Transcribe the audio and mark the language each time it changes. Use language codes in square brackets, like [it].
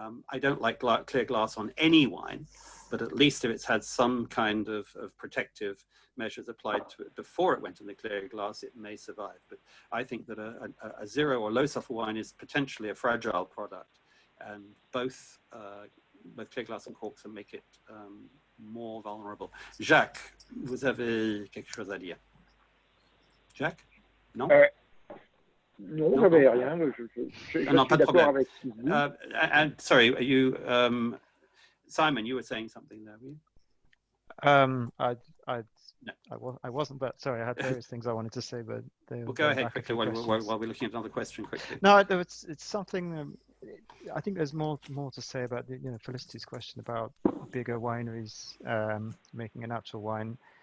[en] I don't like clear glass on any wine, but at least if it's had some kind of protective measures applied to it before it went in the clear glass, it may survive. But I think that a zero or low sulfur wine is potentially a fragile product, and both clear glass and corks will make it more vulnerable. [fr] Jacques, vous avez quelque chose à dire? Jacques? Non? Non, j'avais rien. Je suis d'accord avec ce qu'il dit. [en] And sorry, are you, Simon, you were saying something there, were you? I wasn't, but sorry, I had various things I wanted to say, but we'll go ahead quickly while we're looking at another question quickly. No, it's something. I think there's more to say about Felicity's question about bigger wineries making a natural wine.